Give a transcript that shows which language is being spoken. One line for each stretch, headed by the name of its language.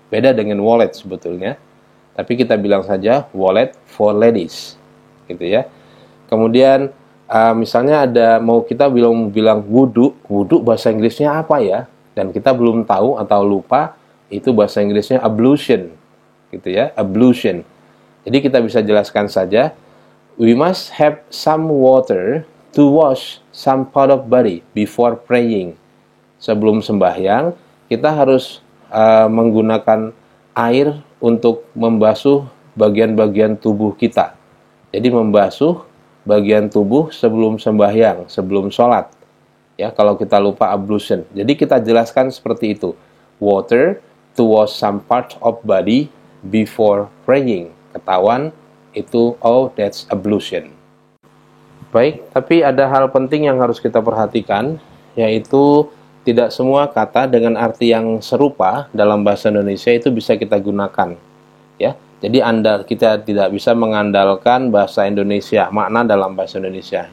Indonesian: Beda dengan wallet sebetulnya. Tapi kita bilang saja wallet for ladies, gitu ya. Kemudian misalnya kita bilang wudhu bahasa Inggrisnya apa ya? Dan kita belum tahu atau lupa, itu bahasa Inggrisnya ablution, gitu ya, ablution.
English: Jadi kita bisa jelaskan saja, we must have some water to wash some part of body before praying.
Indonesian: Sebelum sembahyang, kita harus menggunakan air untuk membasuh bagian-bagian tubuh kita. Jadi membasuh bagian tubuh sebelum sembahyang, sebelum sholat. Ya, kalau kita lupa ablution. Jadi kita jelaskan seperti itu.
English: Water to wash some part of body before praying. Ketahuan itu oh that's ablution.
Indonesian: Baik, tapi ada hal penting yang harus kita perhatikan, yaitu tidak semua kata dengan arti yang serupa dalam bahasa Indonesia itu bisa kita gunakan, ya. Jadi kita tidak bisa mengandalkan bahasa Indonesia, makna dalam bahasa Indonesia.